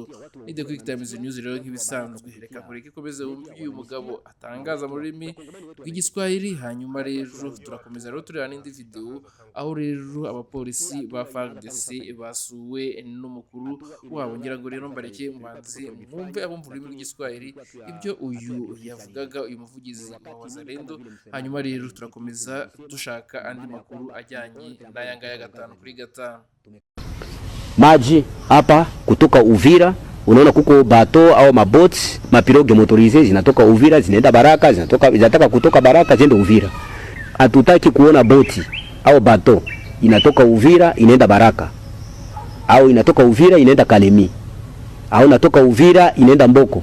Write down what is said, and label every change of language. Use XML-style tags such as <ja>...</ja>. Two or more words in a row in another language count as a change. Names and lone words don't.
<rw>Ni The Quick Times News rero nk'ibisanzwe, reka kureke komeze wumve uyu mugabo atangaza mu rurimi rw'igiswahili, hanyuma rero turakomeza rero tureba n'indi video aho rero abapolisi ba FARDC basuwe n'umukuru wabo. Ngira ngo rero mbareke mbanze mwumve abumva ururimi rw'igiswahili ibyo uyu yavugaga, uyu muvugizi wa Wazalendo, hanyuma rero turakomeza dushaka andi makuru ajyanye n'aya ngaya gatanu kuri gatanu.</rw> <sw>Maji hapa kutoka Uvira. Unaona kuko bato au maboats, mapirogue motorisé zinatoka Uvira zinaenda Baraka, zinataka kutoka Baraka ziende Uvira. Hatutaki kuona boti au bato inatoka Uvira inaenda Baraka, au inatoka Uvira inaenda Kalemi, au inatoka Uvira inaenda Mboko.</sw>